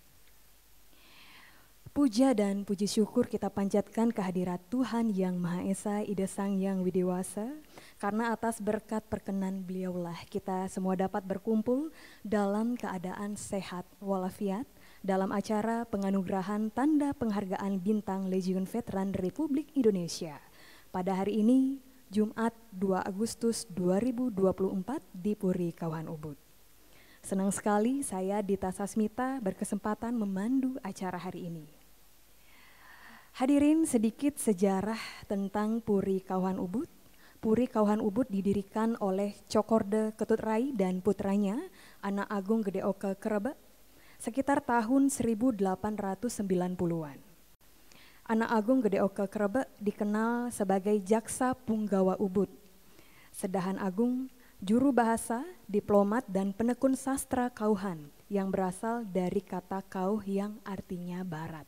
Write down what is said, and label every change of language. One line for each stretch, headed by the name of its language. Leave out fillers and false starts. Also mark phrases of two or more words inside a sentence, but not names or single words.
Indonesian: Puja dan puji syukur kita panjatkan kehadirat Tuhan Yang Maha Esa, Ida Sang Yang Widiwasa, karena atas berkat perkenan beliaulah kita semua dapat berkumpul dalam keadaan sehat walafiat dalam acara penganugerahan Tanda Penghargaan Bintang Legiun Veteran Republik Indonesia pada hari ini, Jumat 2 Agustus 2024 di Puri Kauhan Ubud. Senang sekali saya Dita Sasmita berkesempatan memandu acara hari ini. Hadirin, sedikit sejarah tentang Puri Kauhan Ubud. Puri Kauhan Ubud didirikan oleh Cokorde Ketut Rai dan putranya, Anak Agung Gede Oka Kerebe, sekitar tahun 1890-an. Anak Agung Gede Oka Kerebe dikenal sebagai Jaksa Punggawa Ubud. Sedahan Agung, juru bahasa, diplomat, dan penekun sastra Kauhan yang berasal dari kata Kauh yang artinya barat.